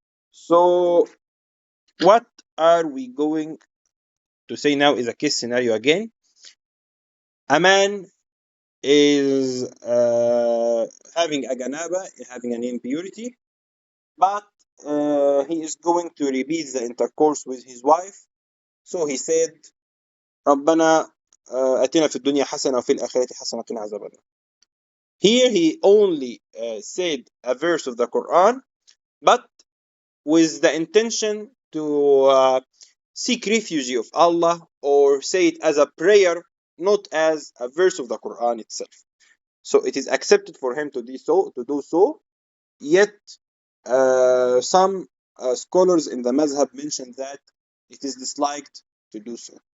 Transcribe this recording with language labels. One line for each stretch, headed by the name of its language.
English: So what are we going to say now is a case scenario again. A man is having a janaba, having an impurity, but he is going to repeat the intercourse with his wife. So he said,
Arabic: ربنا أتنا في الدنيا حسنة وفي الآخرة حسنة وقنا عذاب النار.
English: Here he only said a verse of the Quran, but with the intention to seek refuge of Allah or say it as a prayer, not as a verse of the Quran itself. So it is accepted for him to do so. Yet some scholars in the Mazhab mention that it is disliked to do so.